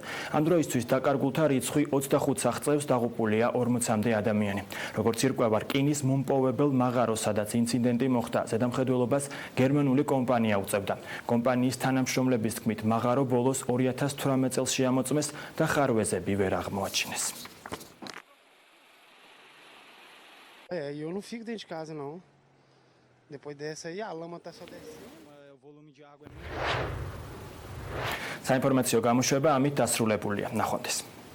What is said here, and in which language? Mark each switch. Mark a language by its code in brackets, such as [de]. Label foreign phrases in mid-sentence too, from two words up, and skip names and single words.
[ka] ამ დროისთვის დაკარგულთა რიცხვი 25 აღწევს, დაღუპულია 40-მდე ადამიანი. როგორც ირკვევა რკინის მომპოვებელ მაღაროს, სადაც ინციდენტი მოხდა, ზედამხედველობას გერმანული კომპანია უწევდა. კომპანიის თანამშრომლების თქმით, მაღარო ბოლოს 2018 წელს შეამოწმეს და ხარვეზები ვერ აღმოაჩინეს. [pt] Eu não fico dentro de casa, não. Depois dessa aí, a lama tá só descendo. O volume de água é muito... [ka] საინფორმაციო გამოშვება ამით დასრულებულია. ნახვამდის.